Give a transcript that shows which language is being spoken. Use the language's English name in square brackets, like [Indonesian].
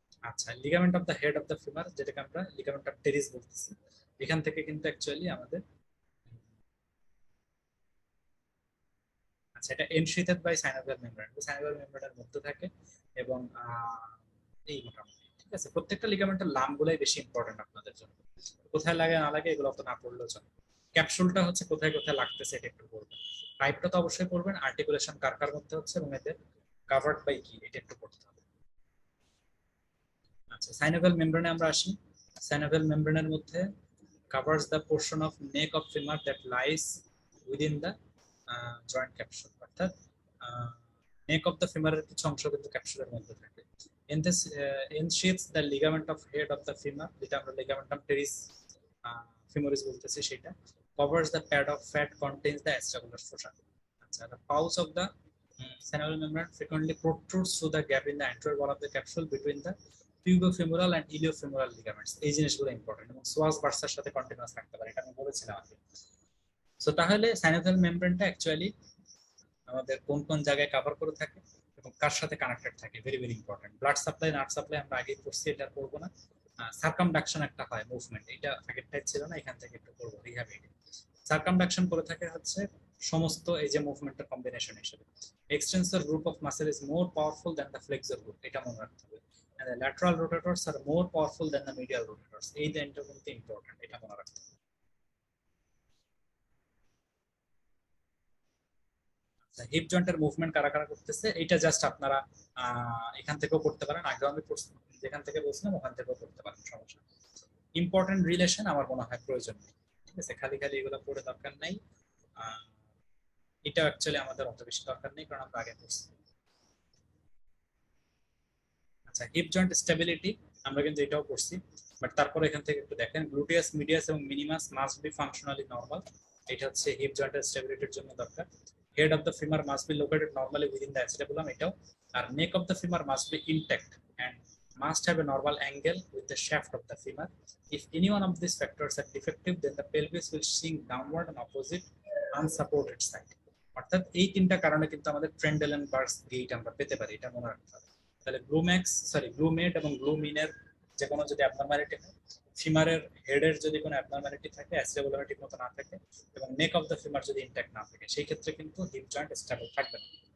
[Bangla] আচ্ছা, [English] ligament of the head of the femur, [Bangla] যেটাকে আমরা লিগামেন্ট অফ টেরিস বলতেছি, এখান থেকে কিন্তু অ্যাকচুয়ালি আমাদের আচ্ছা, এটা [English] ensheathed by synovial membrane, [Bangla] সাইনোভিয়াল মেমব্রেনের মধ্যে থাকে, এবং এই মোটামুটি, ঠিক আছে। প্রত্যেকটা লিগামেন্টের নামগুলোই বেশি ইম্পর্টেন্ট আপনাদের জন্য, কোথায় লাগে না লাগে এগুলো তো না পড়লেও চলে। ক্যাপসুলটা হচ্ছে কোথায় কোথায় লাগতেছে এটা একটু পড়বেন, টাইপটা তো অবশ্যই পড়বেন, আর্টিকুলেশন কার কার মধ্যে হচ্ছে এবং এদের কাভার্ড বাই কি এটা একটু পড়তে হবে। আচ্ছা, সাইনোভিয়াল মেমব্রেনে আমরা আসি। সাইনোভিয়াল মেমব্রেনের মধ্যে [English] covers the portion of neck of femur that lies within the joint capsule, [Bangla] অর্থাৎ [English] neck of the femur [Bangla] এর কিছু অংশ কিন্তু ক্যাপসুলের মধ্যে থাকে। [English] in this ensheaths the ligament of head of the femur, [Bangla] যেটা আমরা [English] ligament of teres femoris [Bangla] বলতেছি, সেটা [English] covers the pad of fat contains the acetabular fossa. আচ্ছা, the pouch of the synovial membrane frequently protrudes through the gap in the anterior wall of the capsule between the pubofemoral and iliofemoral ligaments, [Bangla] এই জিনিসগুলো important, এবং সোয়াস ভার্সার সাথে continuous থাকতে পারে, এটা আমি বলেছিলাম আগে। সো তাহলে সাইনোভিয়াল মেমব্রেনটা অ্যাকচুয়ালি আমাদের কোন কোন জায়গায় কভার করে থাকে এবং কার সাথে কানেক্টেড থাকে, very very important. Blood supply, nerve supply আমরা আগে করছি, এটা করবো না। সার্কামডাকশন একটা হয় মুভমেন্ট, এটা আগের টাইপ ছিল না, এখান থেকে একটু করবো রিহ্যাবিলিটি। সার্কামডাকশন করে থাকে হচ্ছে সমস্ত এই যে মুভমেন্টের কম্বিনেশন হিসেবে, [English] extensor group of muscle is more powerful than the flexor group, [Bangla] এটা মনে রাখতে হবে। [English] and the lateral rotators are more powerful than the medial rotators, [Bangla] এই লাইনটা কিন্তু ইম্পর্টেন্ট, এটা মনে রাখতে হবে। আচ্ছা, হিপ জয়েন্টের মুভমেন্ট কারা কারা করতেছে এটা জাস্ট আপনারা এখান থেকেও করতে পারেন, আগেও আমি যেখান থেকে বলছিলাম ওখান থেকেও করতে পারেন, সমস্যা। ইম্পর্টেন্ট রিলেশন আমার মনে হয় প্রয়োজন নেই, ঠিক আছে, খালি খালি এগুলো পড়ে দরকার নাই। এটা অ্যাকচুয়ালি আমাদের অত বেশি দরকার নেই, কারণ আমরা আগে করছি। আচ্ছা, হিপ জয়েন্ট স্টেবিলিটি আমরা কিন্তু এটাও করছি, বাট তারপরে এখান থেকে একটু দেখেন, [English] gluteus medius এবং minimus must be functionally normal, [Bangla] এটা হচ্ছে হিপ জয়েন্টের স্টেবিলিটির জন্য দরকার। [English] head of the femur must be located normally within the acetabulum, [Bangla] এটাও। [English] আর neck of the femur must be intact and must have a normal angle with the shaft of the femur. If any one of these factors are defective, then the pelvis will sink downward on opposite unsupported side. [Bangla] অর্থাৎ এই তিনটা কারণে কিন্তু আমাদের ট্রেন্ডেলেনবার্গস gate আমরা পেতে পারি, এটা মনে রাখতে হবে। তাহলে গ্লুমেড এবং গ্লুমিনের যে কোনো যদি অ্যাবনরমালিটি হয়, ফিমারের হেডের যদি কোনো অ্যাবনরমালিটি থাকে, অ্যাসিবুলারিটি মতো না থাকে, এবং নেক অফ দ্য ফিমার যদি ইনট্যাক্ট না থাকে, সেই ক্ষেত্রে কিন্তু হিপ জয়েন্ট স্টেবল থাকবে না।